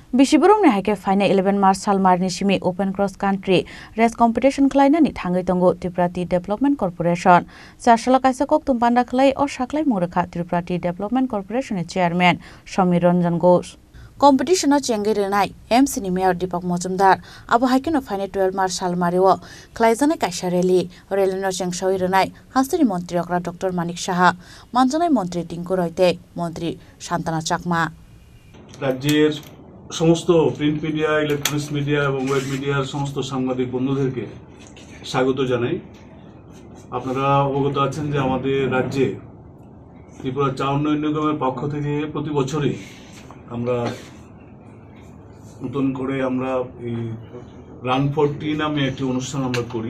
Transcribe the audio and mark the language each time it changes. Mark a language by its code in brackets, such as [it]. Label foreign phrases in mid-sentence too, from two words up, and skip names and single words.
[trp] Bisiburung ni haike faina 11 March salmar ni simi [en] open cross country race competition [trp] khlaina ni thangai tongo Tripura Tea Development Corporation sashala kaisa kok tumpanda khlai o saklai murakha Tripura Tea Development Corporation chairman Samir Ranjan Ghosh competition o chengai renai MC ni mayor Deepak Mojumdar abo haike no faina 12 March salmari o khlaijane kaisa rally no chengsoi renai hastri mantri okra Dr Manik Saha manjanai mantri Tinku Roite mantri Shantana Chakma [bn] রাজ্যের সমস্ত [en] print media electronics media [bn] এবং [en] web media [bn] সমস্ত সাংবাদিক বন্ধুদেরকে স্বাগত জানাই। আপনারা অবগত আছেন যে আমাদের রাজ্যে ত্রিপুরা চা উন্নয়ন নিগমের পক্ষ থেকে প্রতি বছরই আমরা নতুন করে এই [en] run for tea [bn] নামে একটি অনুষ্ঠান আমরা করি।